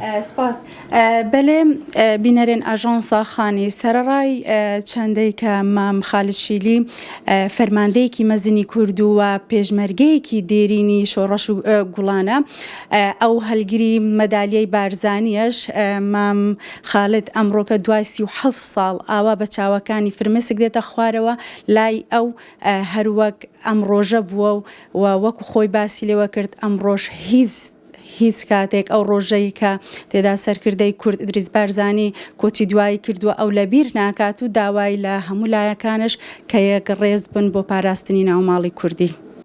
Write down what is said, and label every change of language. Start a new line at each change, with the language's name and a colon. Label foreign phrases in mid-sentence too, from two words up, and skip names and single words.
Kurdish: سپاس بله بینرین اجانسا خانی سررای چنده که مام خالد شیلی فرمانده کی مزنی کردو و پیشمرگه کی دیرینی شورش گلانه او هلگری مدالیه بارزانیش مام خالد امرو که 27 سال آوا بچاوکانی فرمسک
Central Kurdish: دیتا خوارەوە لای ئەو هەروەک ئەم ڕۆژە بووە و وەکو خۆی باسی لێوە کرد ئەم ڕۆژ هیچ کاتێک ئەو ڕۆژەی کە تێدا سەرکردەی کورد ئیدریس بارزانی کۆچی دوایی کردووە ئەو لە بیر ناکات و داوای لە هەموو لایەکانش کە یەک ڕێز بن بۆ پاراستنی ناوماڵی کوردی.